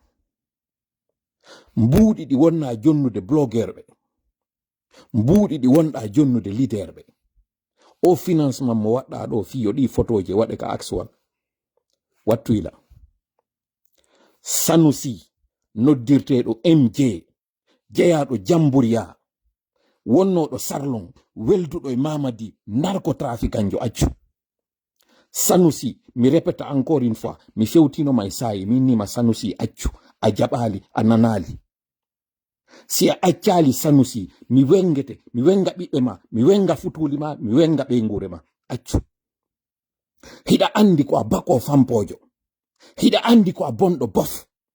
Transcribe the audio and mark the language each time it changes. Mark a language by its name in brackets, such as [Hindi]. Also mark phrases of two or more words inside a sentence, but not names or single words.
[Fula] mbuuɗi ɗi wonna jonnude blogueur ɓe mbuuɗi ɗi wonɗa jonnude leader ɓe o financement mo waɗɗa ɗo fiyo ɗi photoje waɗe ka actual wattuyla Sanusi noddirteɗo MJ jeyaɗo Jamburiya wonnoɗo Sarlon welduɗo e Mamadi narcotraficanjo accu Sanusi mi répéta [French] encore une fois [Fula] mi fewtinoma e sayi min nima Sanusi accu a jaɓali a nanali si a accali Sanusi mi wengete mi wenga ɓiɓɓe ma mi wenga futuli ma mi wenga ɓeygure ma accu hiɗa andi ko a bako fampojo hiɗa andi ko a bonɗo bof